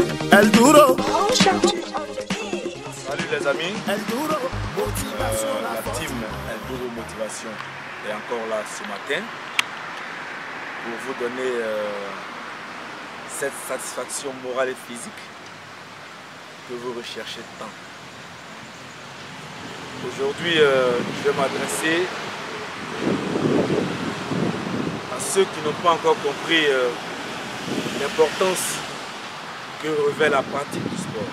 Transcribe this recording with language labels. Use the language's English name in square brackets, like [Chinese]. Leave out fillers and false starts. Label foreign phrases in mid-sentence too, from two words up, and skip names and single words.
[French] El Duro. Salut les amis. El Duro. La team El Duro Motivation est encore là ce matin pour vous donner cette satisfaction morale et physique que vous recherchez tant. Aujourd'hui, je vais m'adresser à ceux qui n'ont pas encore compris l'importance que revêt la pratique du sport.